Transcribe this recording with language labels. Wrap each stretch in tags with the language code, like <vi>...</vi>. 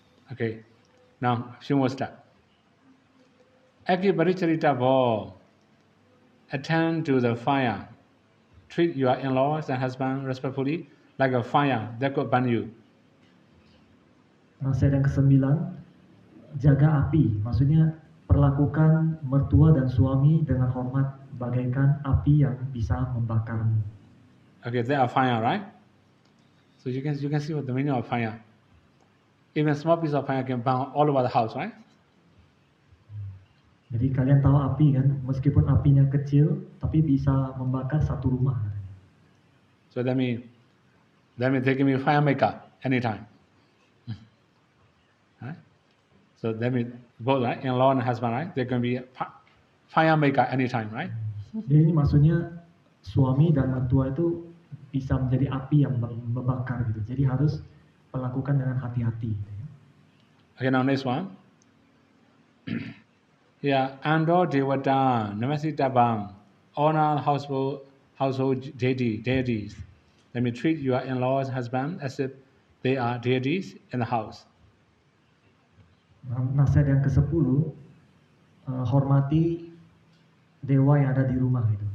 <en>Okay, now few more steps.</en> <pi>Aki Paricharita Bho.</pi> <en>Attend to the fire. Treat your in-laws and husband respectfully like a fire that could burn you.</en> <id>Nasihat yang ke-9, jaga api. Maksudnya perlakukan mertua dan suami dengan hormat bagaikan api yang bisa membakarmu.</id> <en>Okay, they are fire, right? So you can see what the meaning of fire. Even small piece of fire can burn all over the house, right?</en> <id>Jadi kalian tahu api kan, meskipun apinya kecil, tapi bisa membakar satu rumah.</id> <en>So that means they can be fire maker anytime. Right? So that means both, right? In-law and husband, right? They can be fire maker anytime, right?</en> <id>Jadi ini maksudnya suami dan mertua itu bisa menjadi api yang membakar gitu. Jadi harus melakukan dengan hati-hati.</id> <en>Okay, now next one. Yeah,</en> <pi>Ando Devata, Namasitabam,</pi> <en>honor household deities. Let me treat your in-laws husband as if they are deities in the house.</en> <id>Nasihat yang ke-10, hormati dewa yang ada di rumah gitu.</id>